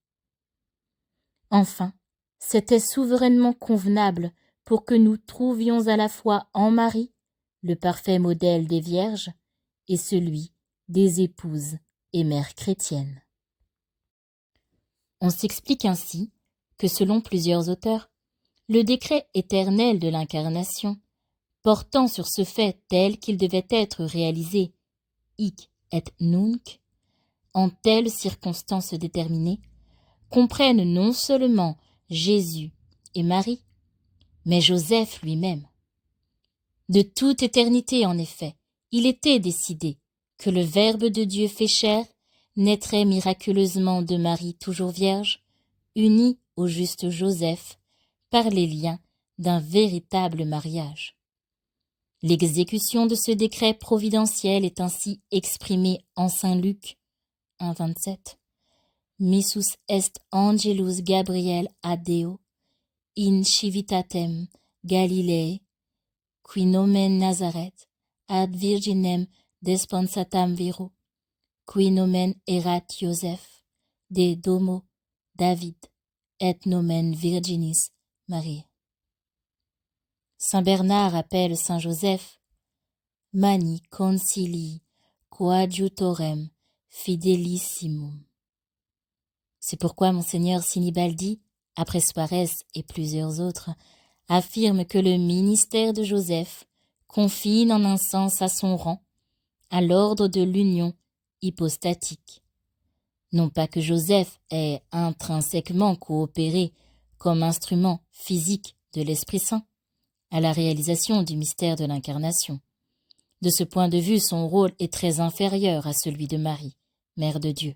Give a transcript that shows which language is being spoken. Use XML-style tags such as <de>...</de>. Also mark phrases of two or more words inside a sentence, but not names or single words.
<fr>Enfin, c'était souverainement convenable pour que nous trouvions à la fois en Marie le parfait modèle des vierges et celui des épouses et mères chrétiennes. On s'explique ainsi que selon plusieurs auteurs, le décret éternel de l'incarnation, portant sur ce fait tel qu'il devait être réalisé</fr> <la>hic et nunc,</la> <fr>en telles circonstances déterminées, comprennent non seulement Jésus et Marie, mais Joseph lui-même. De toute éternité, en effet, il était décidé que le Verbe de Dieu fait chair naîtrait miraculeusement de Marie toujours vierge, unie au juste Joseph, par les liens d'un véritable mariage. L'exécution de ce décret providentiel est ainsi exprimée en saint Luc 1,27.</fr> <la>Missus est angelus Gabriel ad Deo, in civitatem Galileae, qui nomen Nazareth, ad virginem desponsatam viro, qui nomen erat Joseph, de domo David, et nomen Virginis Marie.</la> <fr>Saint Bernard appelle Saint Joseph</fr> <la>Mani concilii coadjutorem fidelissimum.</la> <fr>C'est pourquoi Monseigneur Sinibaldi, après Suarez et plusieurs autres, affirme que le ministère de Joseph confine en un sens à son rang, à l'ordre de l'union hypostatique. Non pas que Joseph ait intrinsèquement coopéré comme instrument physique de l'Esprit Saint à la réalisation du mystère de l'incarnation, De ce point de vue, son rôle est très inférieur à celui de Marie, Mère de Dieu.</fr>